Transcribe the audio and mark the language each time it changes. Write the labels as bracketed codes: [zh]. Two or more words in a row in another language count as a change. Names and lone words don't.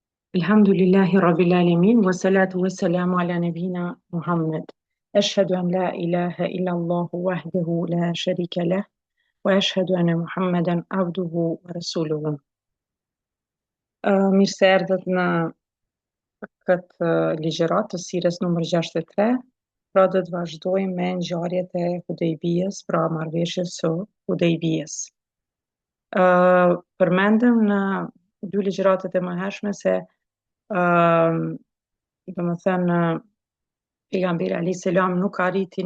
[ar] الحمد لله رب العالمين، والصلاة والسلام على نبينا محمد. أشهد أن لا إله إلا الله وحده لا شريك له، وأشهد أن محمدا عبده ورسوله. [sq] Mirë se erdhët në këtë ligjërat të sirës numër 63. Pra do të vazhdojmë me ngjarjet e Hudejbijës, pra marrëveshjes së Hudejbijës. Përmendëm në dy ligjëratet e mëhershme se domethënë pejgamberi [ar] عليه السلام [sq] nuk arriti